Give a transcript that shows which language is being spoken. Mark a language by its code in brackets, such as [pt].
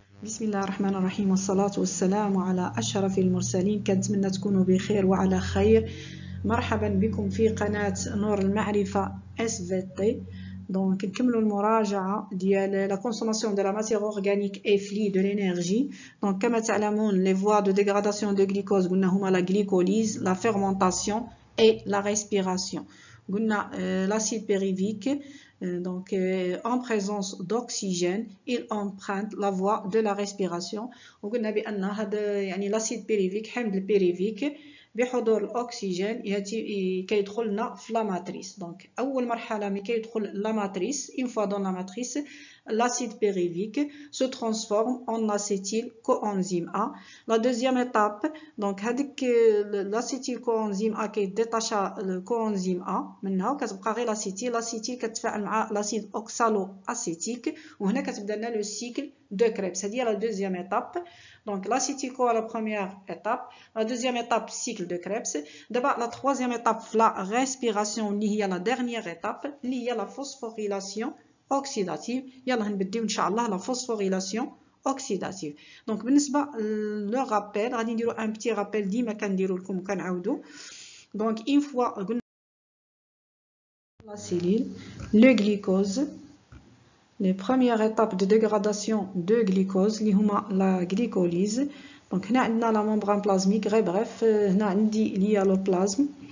[ar] بسم الله الرحمن الرحيم والصلاة والسلام على أشرف المرسلين. كنتمنى تكونوا بخير وعلى خير. مرحبا بكم في قناة نور المعرفة SVT. [fr] Donc [ar] نكملوا المراجعة ديال [fr] la consommation de la matière organique et flux de l'énergie. Donc [ar] كما تعلمون [fr] les voies de dégradation de glucose [ar] قلنا هما [fr] la glycolyse, la fermentation et la respiration. [ar] قلنا [fr] l'acide pyruvique donc en présence d'oxygène il emprunte la voie de la respiration. [ar] وقلنا بأن هذا يعني l'acide pyruvique حمض البيريفيك بحضور الأكسجين كيدخل لنا في لا ماتريس. دونك أول مرحلة ملي كيدخل لا ماتريس [fr] une fois dans la matrice l'acide pyruvique se transforme en acétyl coenzyme A. La deuxième étape donc [ar] هذيك [fr] l'acétyl coenzyme A [ar] كيديتاشا الكوانزيم A منها وكتبقى غير [fr] l'acétyl [ar] كتفاعل مع [fr] l'acide oxaloacétique [ar] وهنا كتبدا لنا لو سيكل [fr] de Krebs. هذه هي la deuxième étape. Donc l'acétyl-CoA la première étape, la deuxième étape cycle de Krebs. D'abord la troisième étape la respiration [ar] اللي هي [fr] la dernière étape اللي هي la phosphorylation oxydative. [ar] يلا نبداو ان شاء الله [fr] la phosphorylation oxydative. [ar] Donc بالنسبه لو رابيل غادي نديرو ان بتي رابيل ديما كنديرو لكم وكنعاودو. [fr] Donc une fois [ar] قلنا [fr] la cellule, le glucose, les premières étapes de dégradation de glucose [ar] اللي هما [fr] la glycolyse. Donc هنا عندنا la membrane plasmique [ar] غير [fr] bref [ar] هنا عندي [fr] l'hyaloplasme.